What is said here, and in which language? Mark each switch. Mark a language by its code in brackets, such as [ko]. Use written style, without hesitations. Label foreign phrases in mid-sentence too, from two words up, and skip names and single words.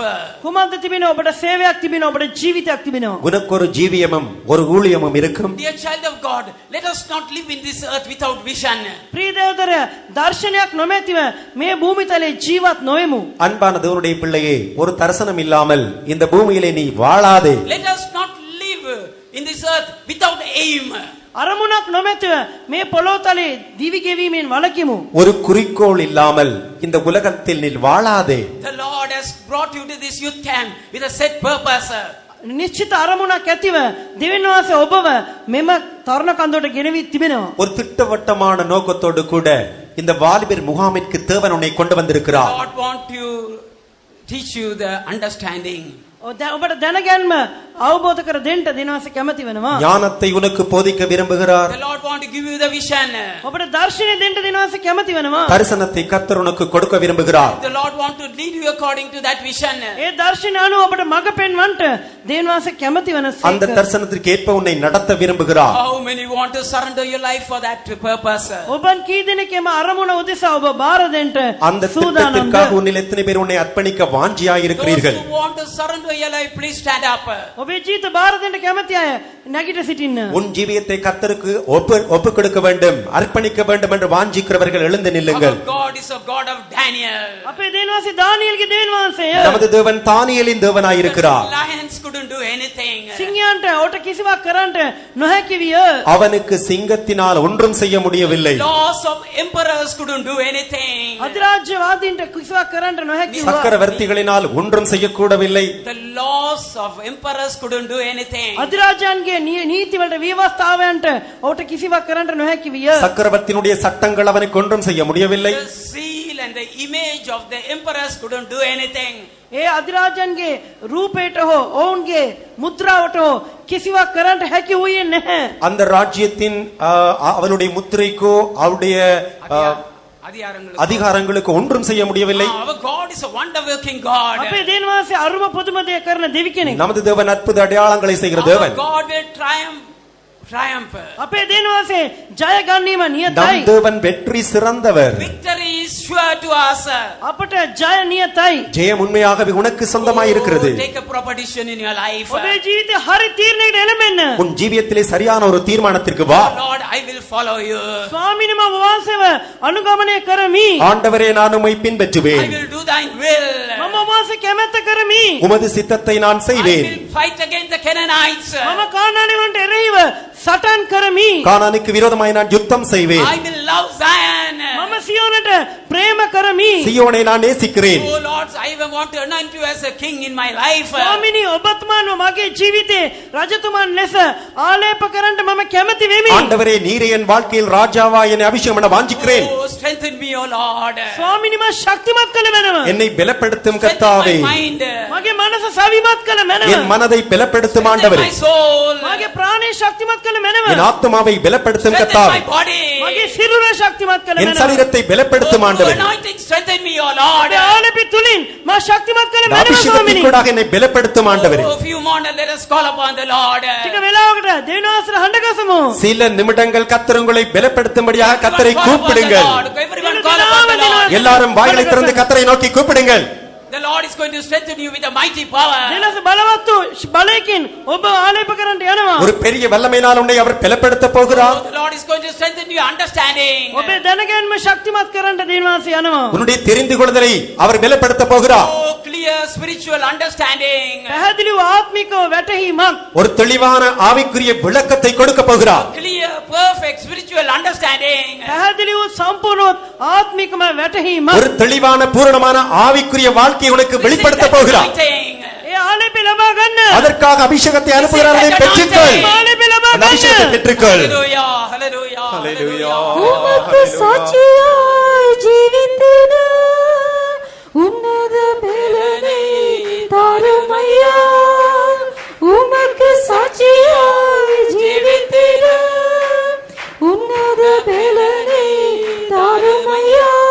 [si] කුමක්ද තිබෙනවා? ඔබට සේවයක් තිබෙනවා, ඔබට ජීවිතයක් තිබෙනවා. [ta] உனக்கு ஒரு ஜீவியமும் ஒரு ஊழியமும் இருக்கும். [en] Dear child of God, let us not live in this earth without vision. [si] ප්‍රිය දේවදරය, දර්ශනයක් නොමැතිව මේ භූමිතලේ ජීවත් නොවෙමු. [ta] அன்பான தேவனுடைய பிள்ளையே, ஒரு தரிசனம் இல்லாமல் இந்த பூமியிலே நீ வாழாதே. [en] Let us not live in this earth without aim. [si] අරමුණක් නොමැතිව මේ පොළොතලේ දිවි ගෙවීමෙන් වළකිමු. [ta] ஒரு குறிக்கோள் இல்லாமல் இந்த உலகத்தில் நீ வாழாதே. [en] The Lord has brought you to this youth camp with a set purpose. [si] නිශ්චිත අරමුණක් ඇතිව දෙවියන් වහන්සේ ඔබව මෙම තරුණ කන්දරට ගෙනවි තිබෙනවා. [ta] ஒரு திட்டவட்டமான நோக்கத்தோடு கூட இந்த வாலிபர் முகாமிற்கு தேவன் உன்னை கொண்டு வந்திருக்கிறார். [en] God want to teach you the understanding. [si] ඔබට දැනගැන්ම අවබෝධ කර දෙන්න දෙනවාසේ කැමති වෙනවා. [ta] ஞானத்தை உனக்கு போதிக்க விரும்புகிறார். [en] The Lord want to give you the vision. [si] ඔබට දර්ශනය දෙන්න දෙනවාසේ කැමති වෙනවා. [ta] தரிசனத்தை கர்த்தர் உனக்கு கொடுக்க விரும்புகிறார். [en] The Lord want to lead you according to that vision. [si] ඒ දර්ශනය අනුව ඔබට මඟ පෙන්වන්නට දෙවියන් වහන්සේ කැමති [ta] அந்த [si] වෙනසේක. [ta] தரிசனத்திற்கு ஏற்ப உன்னை நடத்த விரும்புகிறார். [en] How many want to surrender your life for that purpose? [si] ඔබන් කී දෙනෙක් එම අරමුණ උදෙසා ඔබ බාර දෙන්න [ta] அந்த [si] සූදානම්ද? [ta] திட்டத்திற்காக உன்னில் எத்தனை பேர் உன்னை அர்ப்பணிக்க வாஞ்சியாய் [en] Those [ta] இருக்கிறீர்கள்? [en] who want to surrender your life, please stand up. [si] ඔබේ ජීවිත බාර දෙන්න කැමති අය නැගිට සිටින්න. [ta] உன் ஜீவியத்தை கர்த்தருக்கு ஒப்பு கொடுக்க வேண்டும், அர்ப்பணிக்க வேண்டும் என்று வாஞ்சிக்கிறவர்கள் எழுந்து நில்லுங்கள். [en] Our God is a God of Daniel. [si] අපේ දෙවියන් වහන්සේ දානියෙල්ගේ දෙවියන් වහන්සේය. [ta] நமது தேவன் தானியேலின் தேவனாய் இருக்கிறார். [en] Lions couldn't do anything. [si] සිංහයන්ට ඔට කිසිවක් කරන්නට නොහැකි විය. [ta] அவனுக்கு சிங்கத்தினால் ஒன்றும் செய்ய முடியவில்லை. [en] Laws of emperors couldn't do anything. [si] අධිරාජ්‍යවාදීන්ට කිසිවක් කරන්නට නොහැකි වුණා. [ta] சக்கரவர்த்திகளினால் ஒன்றும் செய்யக்கூடவில்லை. [en] The laws of emperors couldn't do anything. [si] අධිරාජයන්ගේ නීතිවලට විවස්ථාවයන්ට ඔට කිසිවක් කරන්නට නොහැකි විය. [ta] சக்கரவர்த்தியினுடைய சட்டங்கள் அவனுக்கு ஒன்றும் செய்ய முடியவில்லை. [en] The seal and the image of the emperors couldn't do anything. [si] ඒ අධිරාජයන්ගේ රූපයට හෝ ඔවුන්ගේ මුද්‍රාවට හෝ කිසිවක් කරන්නට හැකි වූයේ නැහැ. [ta] அந்த ராஜ்யத்தின் அவனுடைய முத்திரைக்கோ அவருடைய அதிகாரங்களுக்கு ஒன்றும் செய்ய முடியவில்லை. [en] Our God is a wonder working God. [si] අපේ දෙවියන් වහන්සේ අරුම පුදුම දේ කරන දෙවි කෙනෙක්. [ta] நமது தேவன் அற்புத அடையாளங்களை செய்கிற [en] Our [ta] தேவன். [en] God will triumph. [si] අපේ දෙවියන් වහන්සේ ජය ගන්නීම [ta] நம் [si] නියතයි. [ta] தேவன் வெற்றி சிறந்தவர். [en] Victory is sure to us. [si] අපට ජය නියතයි. [ta] ஜெயம் உண்மையாகவே உனக்கு சொந்தமாய் இருக்கிறது. [en] Take a proper decision in your life. [si] ඔබේ ජීවිතේ හරි තීරණයකට එළඹෙන්න. [ta] உன் ஜீவியத்திலே சரியான ஒரு தீர்மானத்திற்கு வா. [en] Lord, I will follow you. [si] ස්වාමීනි මම වහන්සේව අනුගමනය කරමි. [ta] ஆண்டவரே நான் உம்மை [en] I [ta] பின்பற்றுவேன். [en] will do thine will. [si] මම වහන්සේ කැමැත්ත කරමි. [ta] உமது சித்தத்தை நான் [en] I [ta] செய்வேன். [en] will fight against the Canaanites. [si] මම කානානීවන්ට එරෙහිව සටන් කරමි. [ta] கானானுக்கு விரோதமாய் நான் யுத்தம் செய்வேன். [en] I will love Zion. [si] මම සියෝනට ප්‍රේම කරමි. [ta] சீயோனை நான் நேசிக்கிறேன். [en] Oh Lord, I want to anoint you as a king in my life. [si] ස්වාමීනි ඔබතුමාව මගේ ජීවිතේ රජතුමන් ලෙස ආලේප කරන්න මම කැමති වෙමි. [ta] ஆண்டவரே நீரே என் வாழ்க்கையில் ராஜாவா என்னை அபிஷேகம் பண்ண வாஞ்சிக்கிறேன். [en] Oh, strengthen me, oh Lord. [si] ස්වාමීනි මම ශක්තිමත් කළ මැනව. [ta] என்னை பலப்படுத்தும் [en] Strengthen [ta] கர்த்தாவே. [en] my mind. [si] මගේ මනස සවිමත් කළ මැනව. [ta] என் மனதை பலப்படுத்தும் [en] Strengthen [ta] ஆண்டவரே. [en] my soul. [si] මගේ ප්‍රාණය ශක්තිමත් කළ මැනව. [ta] என் ஆத்துமாவை பலப்படுத்தும் [en] Strengthen [ta] கர்த்தாவே. [en] my body. [si] මගේ සිරුර ශක්තිමත් කළ [ta] என் [si] මැනව. [ta] சரீரத்தை பலப்படுத்தும் [en] Oh, [ta] ஆண்டவரே. [en] anointing, strengthen me, oh Lord. [si] ඔබේ ආලේපි තුලින් මම ශක්තිමත් කළ [ta] இந்த [si] මැනව ස්වාමීනි. [ta] அபிஷேகத்திற்கூடாக என்னை பலப்படுத்தும் ஆண்டவரே. [en] Oh, a few more, let us call upon the Lord. [si] ටික වෙලාවකට දෙවියන් වහන්සේට හඬ ගසමු. [ta] சில நிமிடங்கள் கர்த்தர் உங்களை பலப்படுத்தும்படியாக கர்த்தரை [en] Everyone call upon the [ta] கூப்பிடுங்கள். [en] Lord. Everyone call upon the Lord. [ta] எல்லாரும் வாய்களை திறந்து கர்த்தரை நோக்கி கூப்பிடுங்கள். [en] The Lord is going to strengthen you with a mighty power. [si] දෙලස බලවත් වූ බලයකින් ඔබ ආලේප කරන්නට යනවා. [ta] ஒரு பெரிய வல்லமையினால் உன்னை அவர் பலப்படுத்த போகிறார். [en] Oh, the Lord is going to strengthen your understanding. [si] ඔබේ දැනගැන්ම ශක්තිමත් කරන්නට දෙවියන් වහන්සේ යනවා. [ta] உன்னுடைய தெரிந்து கொள்ளுதலை அவர் பலப்படுத்த போகிறார். [en] Oh, clear spiritual understanding. [si] පැහැදිලි වූ ආත්මිකව වැටහීමක්. [ta] ஒரு தெளிவான ஆவிக்குரிய விளக்கத்தை கொடுக்க போகிறார். [en] Clear, perfect spiritual understanding. [si] පැහැදිලි වූ සම්පූර්ණ ආත්මිකම වැටහීමක්. [ta] ஒரு தெளிவான பூரணமான ஆவிக்குரிய வாழ்க்கையை உனக்கு வெளிப்படுத்த போகிறார். [si] ඒ ආලේප ලබා ගන්න. [ta] அதற்காக அபிஷேகத்தை அனுப்புகிறார். அதை பெற்றுக்கொள். [si] ආලේප ලබා [ta] அந்த அபிஷேகத்தை [si] ගන්න. [ta] பெற்றுக்கொள். [en] Hallelujah, hallelujah, hallelujah. [ta] உமக்கு சாட்சியாய் ஜீவித்திட உன்னத பலனை தாருமையா. உமக்கு சாட்சியாய் ஜீவித்திட உன்னத பலனை தாருமையா.